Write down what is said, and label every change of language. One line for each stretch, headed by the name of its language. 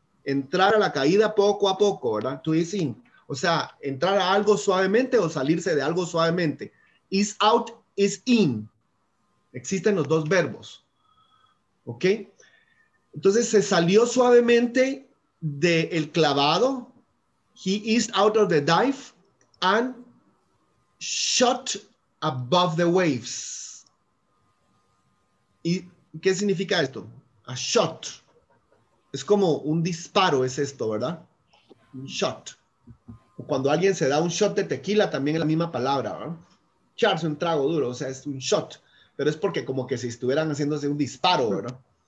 Spanish: Entrar a la caída poco a poco, ¿verdad?
English: To ease in.
Spanish: O sea, entrar a algo suavemente o salirse de algo suavemente.
English: Ease out, ease in.
Spanish: Existen los dos verbos. ¿Ok? Entonces, se salió suavemente del clavado.
English: He eased out of the dive and shot above the waves.
Spanish: ¿Y qué significa esto? A shot. Es como un disparo, es esto, ¿verdad? Un shot. Cuando alguien se da un shot de tequila, también es la misma palabra, ¿verdad? Echarse un trago duro, o sea, es un shot. Pero es porque como que si estuvieran haciéndose un disparo, ¿verdad?